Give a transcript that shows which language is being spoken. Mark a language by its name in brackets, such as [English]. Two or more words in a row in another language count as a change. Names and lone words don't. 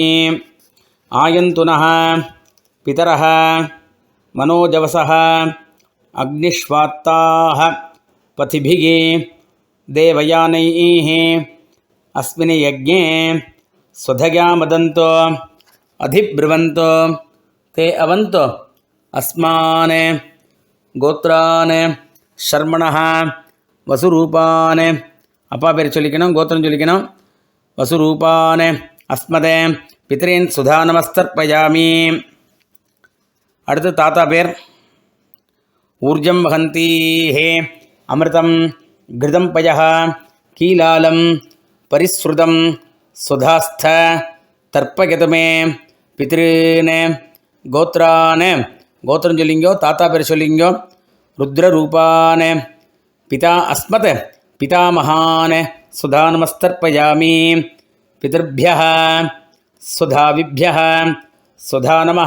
[Sanskrit] आयन्तुनः पितरः मनोजवसः अग्निष्वात्ताः पथिभिः देवयानैः अस्मिन् यज्ञे स्वधया मदन्तो अधिब्रुवन्तो ते अवन्तो अस्मान् गोत्रान् शर्मणः वसुरूपान्. [Tamil] அப்பா பேர் சொல்லிக்கணும், கோத்திரம் சொல்லிக்கணும். [Sanskrit] वसुरूपान् अस्मत् पितॄन् स्वधा नमस्तर्पयामि. [Tamil] அடுத்து தாத்தா பேர். [Sanskrit] ऊर्जं वहन्तीः अमृतं घृतं पयः कीलालं परिस्रुतं स्वधास्थ तर्पयतमे पितॄन् गोत्रान्. [Tamil] கோத்திரம் சொல்லிங்கோ, தாத்தா பேர் சொல்லிங்கோ. [Sanskrit] रुद्ररूपान् पिता अस्मत् पितामहान् स्वधा नमस्तर्पयामि. पितृभ्यः स्वधाविभ्यः स्वधा नमः.